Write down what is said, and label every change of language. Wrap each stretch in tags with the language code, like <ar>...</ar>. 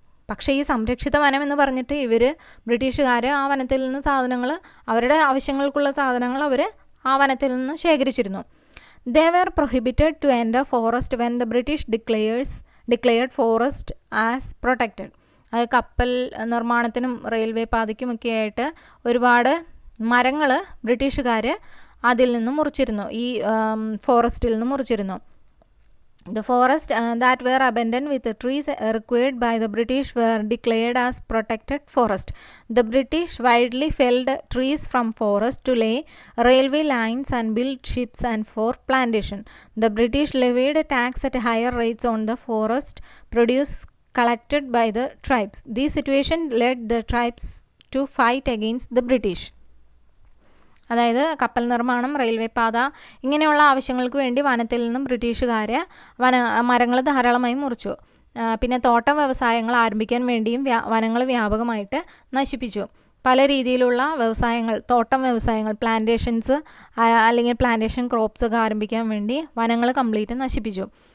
<ml>പക്ഷേ ഈ സംരക്ഷിത വനം എന്ന് പറഞ്ഞിട്ട് ബ്രിട്ടീഷുകാർ ആ വനത്തിൽ നിന്ന് സാധനങ്ങൾ, അവരുടെ ആവശ്യങ്ങൾക്കുള്ള സാധനങ്ങൾ അവർ ആ വനത്തിൽ നിന്ന് ശേഖരിച്ചിരുന്നു.</ml> <en>They were prohibited to enter forest when the British declared forest as protected.</en> <ml>അത് കപ്പൽ നിർമ്മാണത്തിനും റെയിൽവേ പാതയ്ക്കുമൊക്കെ ആയിട്ട് ഒരുപാട് മരങ്ങൾ ബ്രിട്ടീഷുകാർ അതിൽ നിന്ന് മുറിച്ചിരുന്നു, ഈ ഫോറസ്റ്റിൽ നിന്ന് മുറിച്ചിരുന്നു.</ml> <en>The forests that were abandoned with the trees required by the British were declared as protected forest. The British widely felled trees from forest to lay railway lines and build ships and for plantation. The British levied tax at higher rates on the forest produce collected by the tribes. This situation led the tribes to fight against the British.</en> <ml>അതായത് കപ്പൽ നിർമ്മാണം, railway പാത ഇങ്ങനെയുള്ള ആവശ്യങ്ങൾക്ക് വേണ്ടി വനത്തിൽ നിന്നും ബ്രിട്ടീഷുകാർ മരങ്ങൾ ധാരാളമായി മുറിച്ചു. പിന്നെ തോട്ടം വ്യവസായങ്ങൾ ആരംഭിക്കാൻ വേണ്ടിയും വനങ്ങൾ വ്യാപകമായിട്ട് നശിപ്പിച്ചു. പല രീതിയിലുള്ള വ്യവസായങ്ങൾ, തോട്ടം വ്യവസായങ്ങൾ, പ്ലാന്റേഷൻസ് അല്ലെങ്കിൽ പ്ലാന്റേഷൻ ക്രോപ്സ് ഒക്കെ ആരംഭിക്കാൻ വേണ്ടി വനങ്ങൾ കംപ്ലീറ്റ് നശിപ്പിച്ചു.</ml>